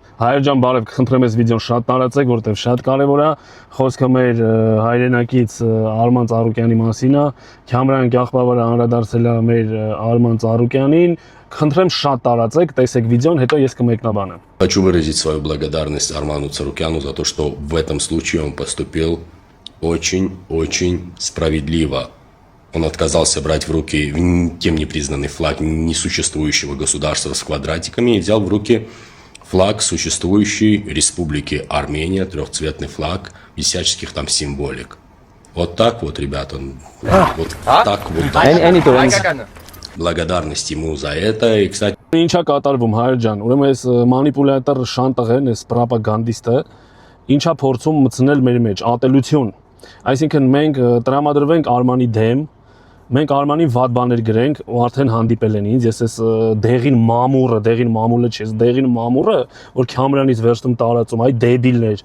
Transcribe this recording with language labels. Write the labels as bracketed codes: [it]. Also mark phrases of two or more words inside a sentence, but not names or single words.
[hy] Հայր ջան, բարև, կխնդրեմ այս վիդեոն շատ տարածեք, որտեղ շատ կարևոր է, խոսքը մեր հայրենակից Արման Ծառուկյանի մասին է, Քամրան Գախբավարը անդրադարձել է մեր Արման Ծառուկյանին, կխնդրեմ շատ տարածեք, տեսեք վիդեոն, հետո ես կմեկնաբանեմ։ [ru] Хочу выразить свою благодарность Арману Царукяну за то, что в этом случае он поступил очень-очень справедливо. Он отказался брать в руки никем не признанный флаг несуществующего государства с квадратиками и взял в руки флаг существующей республики Армения, трехцветный флаг, без всяческих там символик. Вот так вот, ребята. Вот так вот. Благодарность ему за это. И, кстати... [hy] Ինչա կատարվում հայր ջան, ուրեմն այս մանիպուլատոր շանտաղեն, այս պրոպագանդիստը ինչա փորձում մտցնել մեր մեջ ատելություն։ Այսինքն մենք տրամադրվենք Արմանի դեմ, մենք Արմանին վատ բաներ գրենք ու արդեն հանդիպել են ինձ, ես այս դեղին մամուլը չէ, դեղին մամուրը, որ Քամրանից վերջում տարածում, այ դեբիլներ։